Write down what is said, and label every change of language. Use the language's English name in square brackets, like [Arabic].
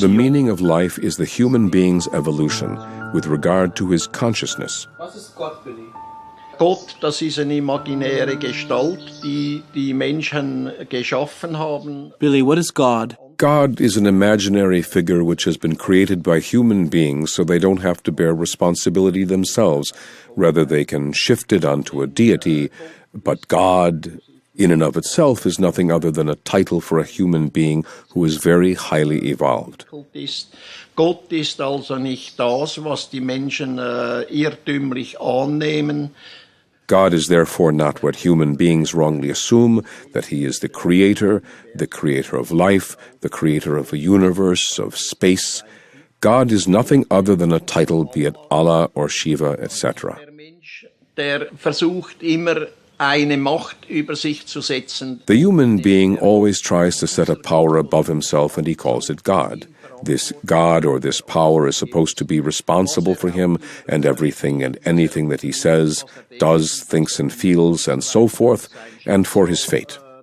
[English] The meaning of life is the human being's evolution with regard to his consciousness. [German] Was ist Gott, Billy? Gott, das ist eine imaginäre Gestalt, die die Menschen geschaffen haben. [English] Billy, what is God? God is an imaginary figure which has been created by human beings so they don't have to bear responsibility themselves. Rather, they can shift it onto a deity. But God, in and of itself, is nothing other than a title for a human being who is very highly evolved. [German] Gott ist also nicht das, was die Menschen irrtümlich annehmen. [English] God is therefore not what human beings wrongly assume, that he is the creator of life, the creator of a universe, of space. God is nothing other than a title, be it Allah or Shiva, etc. [German] Der versucht immer eine Macht über sich zu setzen. [English] The human being always tries to set a power above himself, and he calls it God. This God or this power is supposed to be responsible for him and everything and anything that he says, does, thinks and feels, and so forth, and for his fate.